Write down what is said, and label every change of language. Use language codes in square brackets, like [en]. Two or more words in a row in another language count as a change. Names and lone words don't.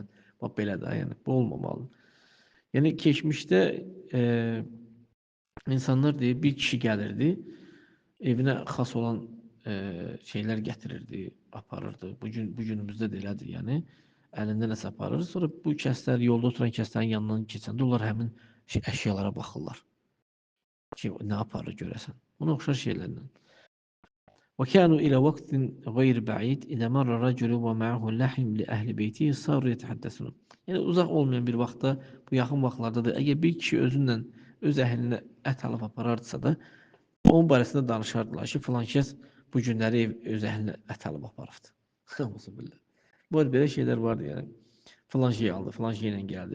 [az] Bax belə də, yəni bu olmamalı. Yəni keçmişdə insanlar deyir, bir kişi gəlirdi, evinə xas olan şeylər gətirirdi, aparırdı. Bu günümüzdə də elədir, yəni əlində nəsə aparır. Sonra bu kəslər, yolda oturan kəslərin yanından keçəndə onlar həmin əşyalara baxırlar. Ki, nə aparır görəsən. Buna oxşar şeylərlə. [ar] وكانوا إلى وقت غير بعيد إذا مر الرجل ومعه لحم لأهل بيته صاروا يتحدثون. [az] Yəni uzaq olmayan bir vaxtda, bu yaxın vaxtlarda da əgər bir kişi özündən öz əhlinə ət alıb aparardısa da, onun barəsində danışardılar ki, filan kəs bu günləri öz əhlinə ət alıb aparıbdı. Bu belə şeylər vardı yəni. Filan şey aldı, filan şeylə gəldi.